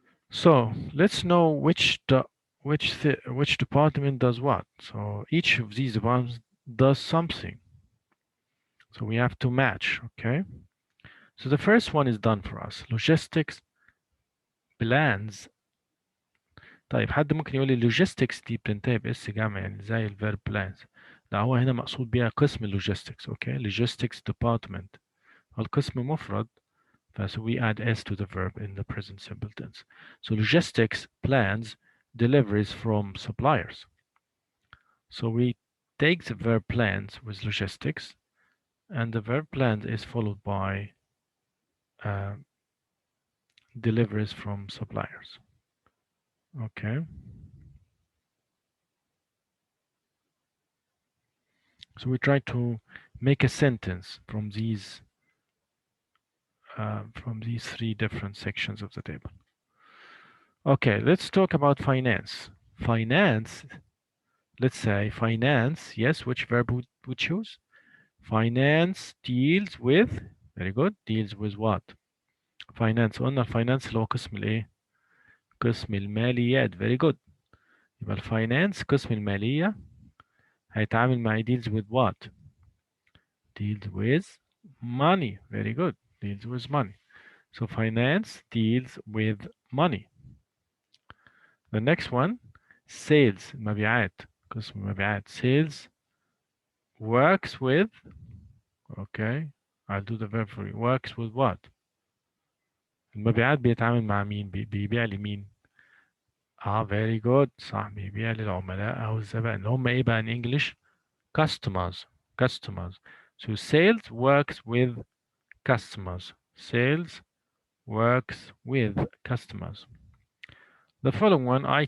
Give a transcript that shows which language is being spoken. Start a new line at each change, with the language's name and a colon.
English: So let's know which department does what. So each of these departments does something. So we have to match, okay? So the first one is done for us. Logistics plans.
Arabic: طيب حد ممكن يقول لي logistics دي بتنتهي باس جمع يعني زي الفيرب plans. لا هو هنا مقصود بيها قسم اللوجيستكس، اوكي؟ logistics department. القسم مفرد
English: so we add s to the verb in the present simple tense. So logistics plans deliveries from suppliers. So we take the verb plans with logistics, and the verb plans is followed by deliveries from suppliers. Okay. So we try to make a sentence from these three different sections of the table. Okay, let's talk about finance. Finance, let's say finance, yes, which verb would we choose? Finance deals with, very good, deals with what?
Arabic: Finance, قلنا finance اللي هو قسم الايه؟ قسم الماليات,
English: very good.
Arabic: يبقى الفاينانس قسم المالية هيتعامل مع
English: deals with what? Deals with money, very good, deals with money. So finance deals with money. The next one, sales
Arabic: المبيعات قسم المبيعات
English: sales works with okay I'll do the verb for you works with what
Arabic: المبيعات بيتعامل مع مين بيبيع لمين
English: very good
Arabic: صح بيبيع للعملاء أو الزبائن اللي هم إيه بقى
English: in English customers customers so sales works with customers sales works with customers the following one